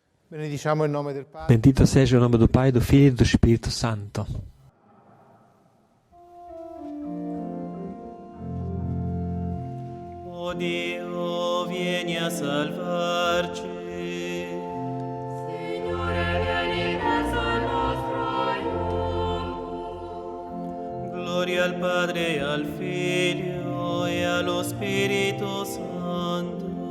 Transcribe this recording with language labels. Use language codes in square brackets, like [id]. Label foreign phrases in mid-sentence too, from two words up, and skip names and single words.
[it] Benediciamo il nome del Padre. [pt] Bendito seja o nome do Pai, do Filho e do Espírito Santo. [it] O Dio, vieni a salvarci. Signore, vieni verso il nostro aiuto. Gloria al Padre, e al Figlio e allo Spirito Santo.